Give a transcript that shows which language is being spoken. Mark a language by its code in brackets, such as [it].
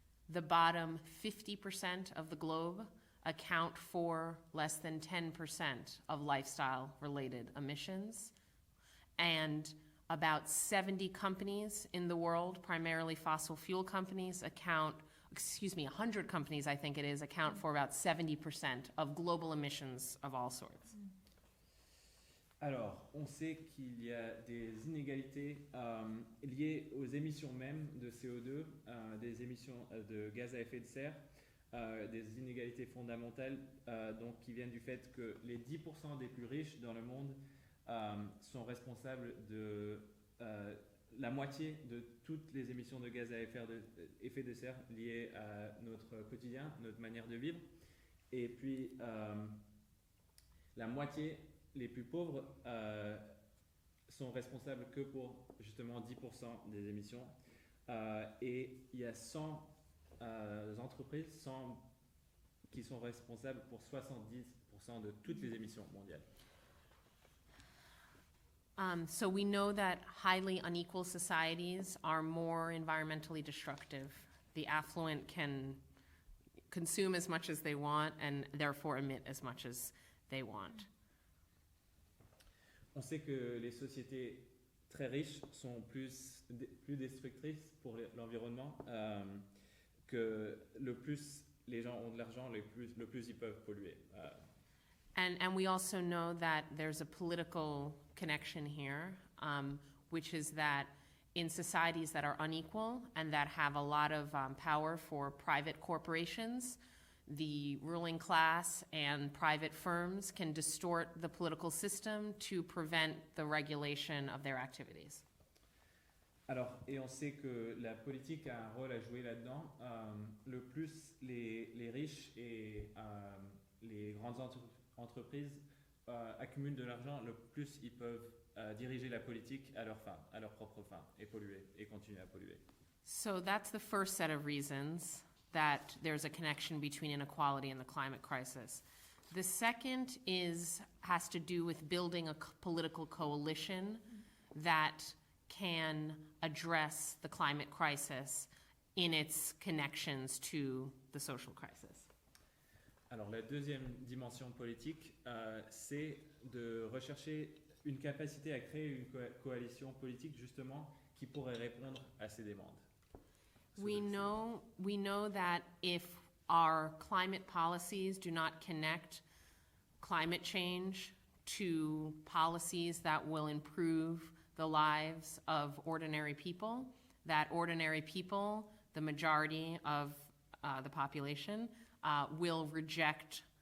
[en] The bottom 50% of the globe account for less than 10% of lifestyle-related emissions. And about 70 companies in the world, primarily fossil fuel companies, 100 companies, I think it is, account for about 70% of global emissions of all sorts. [fr] Alors, on sait qu'il y a des inégalités liées aux émissions même de CO2, des émissions de gaz à effet de serre, des inégalités fondamentales donc, qui viennent du fait que les 10% des plus riches dans le monde sont responsables de la moitié de toutes les émissions de gaz à effet de serre liées à notre quotidien, notre manière de vivre. Et puis, la moitié, les plus pauvres, sont responsables que pour justement 10% des émissions. Et il y a 100 entreprises qui sont responsables pour 70% de toutes les émissions mondiales. [en] So we know that highly unequal societies are more environmentally destructive. The affluent can consume as much as they want and therefore emit as much as they want. [fr] On sait que les sociétés très riches sont plus destructrices pour l'environnement, que le plus les gens ont de l'argent, le plus ils peuvent polluer. [en] And we also know that there's a political connection here, which is that in societies that are unequal and that have a lot of power for private corporations, the ruling class and private firms can distort the political system to prevent the regulation of their activities. [fr] Alors, et on sait que la politique a un rôle à jouer là-dedans. Le plus les riches et les grandes entreprises accumulent de l'argent, le plus ils peuvent diriger la politique à leur propre fin, et polluer, et continuer à polluer. [en] So that's the first set of reasons that there's a connection between inequality and the climate crisis. The second has to do with building a political coalition that can address the climate crisis in its connections to the social crisis. [fr] Alors la deuxième dimension politique, c'est de rechercher une capacité à créer une coalition politique justement qui pourrait répondre à ces demandes. [en] We know that if our climate policies do not connect climate change to policies that will improve the lives of ordinary people, that ordinary people, the majority of the population, will reject